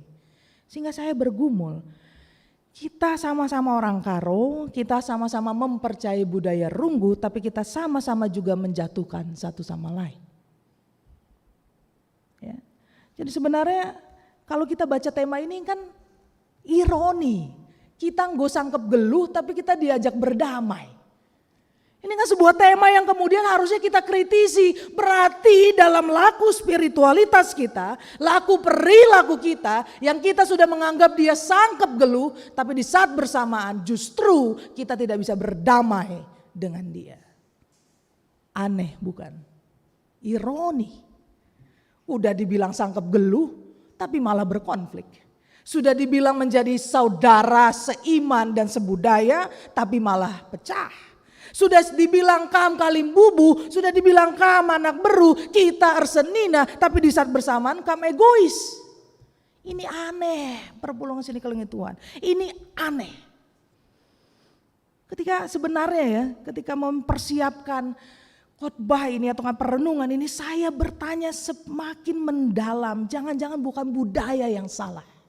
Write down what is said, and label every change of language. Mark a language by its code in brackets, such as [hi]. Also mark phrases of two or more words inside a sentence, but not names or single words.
[id] Sehingga saya bergumul. Kita sama-sama orang Karo, kita sama-sama mempercayai budaya Runggu, tapi kita sama-sama juga menjatuhkan satu sama lain. Ya. Jadi sebenarnya kalau kita baca tema ini kan ironi, kita nggak [btx] sangkep geluh [id] tapi kita diajak berdamai. Ini kan sebuah tema yang kemudian harusnya kita kritisi. Berarti dalam laku spiritualitas kita, laku perilaku kita yang kita sudah menganggap dia [btx] sangkep geluh, [id] tapi di saat bersamaan justru kita tidak bisa berdamai dengan dia. Aneh bukan? Ironi. Udah dibilang [btx] sangkep geluh, [id] tapi malah berkonflik. Sudah dibilang menjadi saudara seiman dan sebudaya, tapi malah pecah. Sudah dibilang [btx] kam kalimbubu, [id] sudah dibilang [btx] kam anak beru, kita arsenina, [id] tapi di saat bersamaan kam egois. Ini aneh, [btx] perpulungan sini kelengi Tuhan. [id] Ini aneh. Ketika sebenarnya ya, ketika mempersiapkan khotbah ini atau perenungan ini, saya bertanya semakin mendalam, jangan-jangan bukan budaya yang salah.